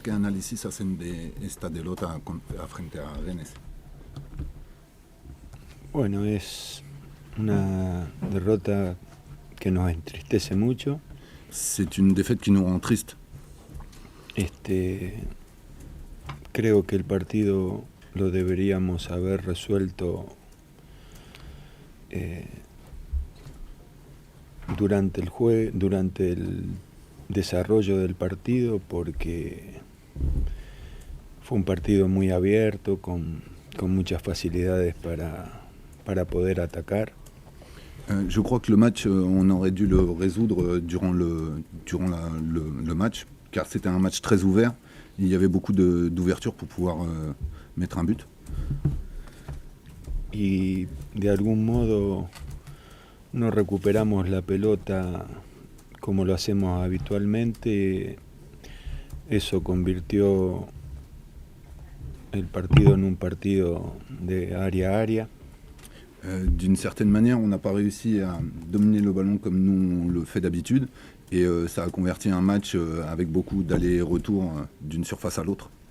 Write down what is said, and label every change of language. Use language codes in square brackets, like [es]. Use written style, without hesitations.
[es] ¿Qué análisis hacen de esta derrota frente a Rennes? Bueno, es una derrota que nos entristece mucho. [fr] C'est une défaite qui nous rend triste. [es] Creo que el partido lo deberíamos haber resuelto durante el desarrollo del partido, porque fue un partido muy abierto, con muchas facilidades para poder atacar. [fr] Je crois que le match, on aurait dû le résoudre durant le match, car c'était un match très ouvert. Il y avait beaucoup d'ouverture pour pouvoir mettre un but. [es] Y de algún modo no recuperamos la pelota como lo hacemos habitualmente. Eso convirtió el partido en un partido de área a área. [fr] D'une certaine manière, on n'a pas réussi à dominer le ballon comme nous on le fait d'habitude, et ça a converti un match avec beaucoup d'allers-retours d'une surface à l'autre.